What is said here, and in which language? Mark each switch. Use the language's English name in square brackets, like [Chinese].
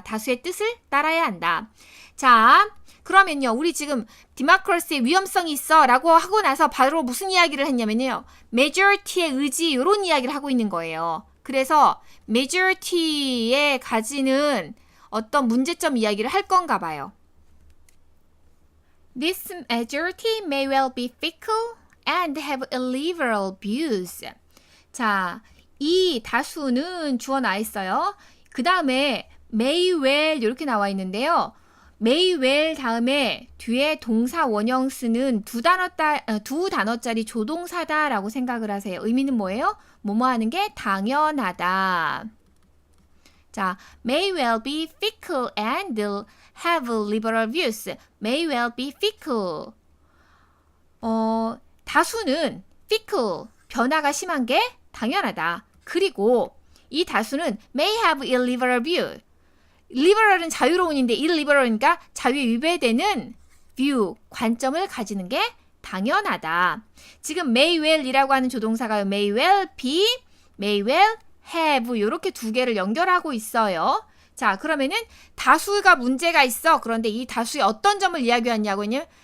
[Korean] 다수의 뜻을 따라야 한다. 자, 그러면요. 우리 지금 democracy의 위험성이 있어 라고 하고 나서 바로 무슨 이야기를 했냐면요. majority의 의지 이런 이야기를 하고 있는 거예요. 그래서 majority에 가지는 어떤 문제점 이야기를 할 건가 봐요. [English] This majority may well be fickle and have illiberal views. [Korean] 자, 이 다수는 주어 나와 있어요. 그 다음에 may well 이렇게 나와 있는데요. may well 다음에 뒤에 동사 원형 쓰는 두 단어짜리 조동사다라고 생각을 하세요. 의미는 뭐예요? 뭐뭐 하는 게 당연하다. [English] 자, may well be fickle and have liberal views. may well be fickle. [Korean] 다수는 fickle, 변화가 심한 게 당연하다. 그리고 이 다수는 [English] may have illiberal view. [Korean] liberal은 자유로운인데 illiberal이니까 자유에 위배되는 view, 관점을 가지는 게 당연하다. [English] 지금 may well이라고 하는 조동사가 may well be, may well have 이렇게 두 개를 연결하고 있어요. [Korean] 자, 그러면은 다수가 문제가 있어. 그런데 이 다수의 어떤 점을 이야기하냐고요?